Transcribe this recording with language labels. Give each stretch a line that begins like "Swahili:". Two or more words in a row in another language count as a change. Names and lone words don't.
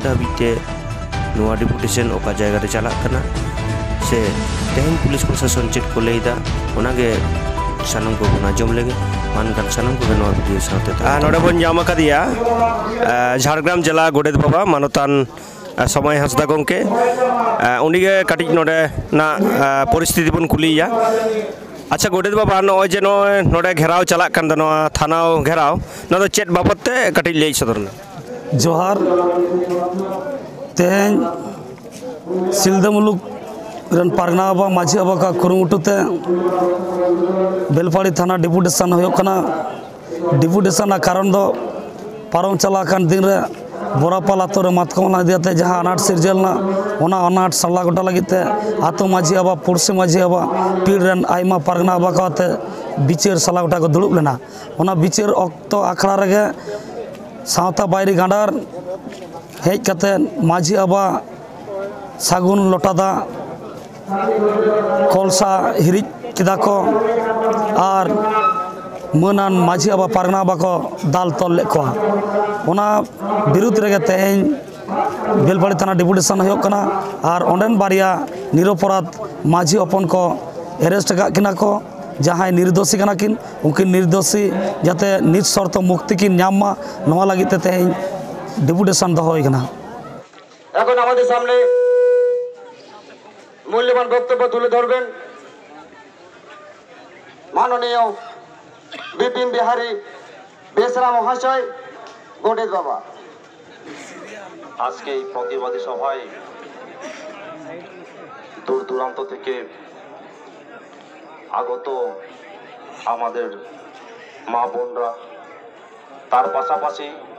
Santali: habite noa deputation oka jayga re chalak kana se tehn pulis prosason chet ko leida onage sanam ko buna jom lege mankan sanam ko noa video sawte node bon jama kadiya Jhargram jela Godet Baba Manotan Samay Hasda gongke unige katik node na poristiti bun kuliya acha Godet Baba no je no node gherao chalak kan no thanao gherao no do chet babotte katik lei sodorna जोहार तेन सिलदा मुलुक रन पारगना बा माझी अबा का कुरुमुटुते बेलपाड़ी थाना डिपुटेशन होयो कना डिपुटेशन कारण दो पारम चला कान दिन रे बोरापाल आतो रे मातकम दियाते जहां अनाट सिरजलना ओना अनाट सल्ला गोटा लगिते आतो माझी अबा पुरसे माझी अबा पीड़ रन आइमा पारगना अबा काते बिचार सल्ला गोटा को दुड़ुब लेना ओना बिचार अक्तो आखड़ा रेगे सावता बायरी गांडार हेज कते माझी अबा सागुन लोटादा कलसा हिरिज किदा को आर मनान माझी अबा पारगना अबा को दाल तल ले को ओना बिरुद्ध रेगे तेहें बेलपाड़ी थाना डिपुटेशन होयो कना आर ओंडेन बारिया निरपराध माझी अपन को एरेस्ट का किना को जहाँ निर्दोषी कना किन उनकिन निर्दोषी जाते निज शर्त मुक्ति किन नामा नवा लगिते तेहें डिपुटेशन दो होय कना
Bangla: এখন আমাদের সামনে মূল্যবান বক্তব্য তুলে ধরবেন মাননীয় বিপিন বিহারী বেসরা মহাশয় গোডেত বাবা আজকে এই প্রতিবাদী সভায় দূর দূরান্ত থেকে আগত আমাদের মা বোনরা তার পাশাপাশি